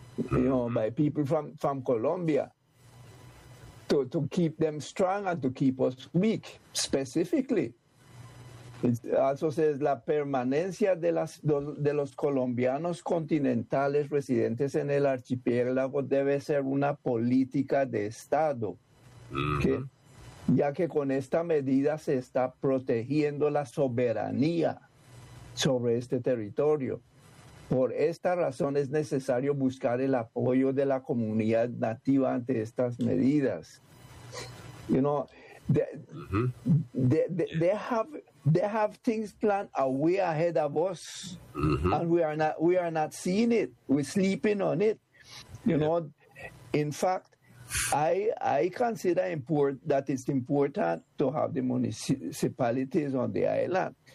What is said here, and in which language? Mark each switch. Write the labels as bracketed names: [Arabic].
[English] You know, by people from Colombia, to keep them strong and to keep us weak, specifically. It also says, [Spanish] la permanencia de los colombianos continentales residentes en el archipiélago debe ser una política de Estado, que, ya que con esta medida se está protegiendo la soberanía sobre este territorio. Por esta razón es necesario buscar el apoyo de la comunidad nativa ante estas medidas. [English] You know, they have things planned way ahead of us, and we are not seeing it. We're sleeping on it. You know, in fact, I consider it's important to have the municipalities on the island.